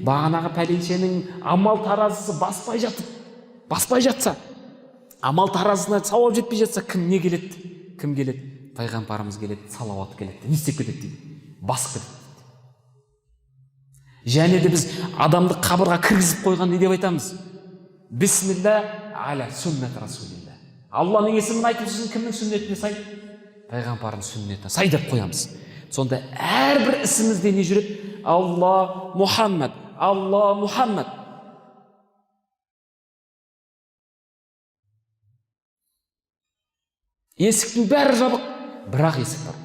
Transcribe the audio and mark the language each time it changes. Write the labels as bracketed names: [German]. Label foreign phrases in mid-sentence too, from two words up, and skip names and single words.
[Kazakh] Бағанағы пәленшенің амал таразысы баспай жатса, амал таразысына сауап жетпей жатса, кім не келеді? Кім келеді? Пайғамбарымыз келеді, салауат келеді. Не істеп кетеді дейді? Басып кетеді. Және де біз адамды қабырға кіргізіп қойған не деп айтамыз? [Arabic] بسم الله على سنة رسول الله. [Kazakh] Алланың есімін айтып жүрсің, кімнің сүннетіне сай? Пайғамбардың сүннетіне сай деп қоямыз. Сонда әрбір ісімізде не жүреді? Алла Мұхаммад, Алла Мұхаммад. Есіктің бәрі жабық, бірақ есік бар.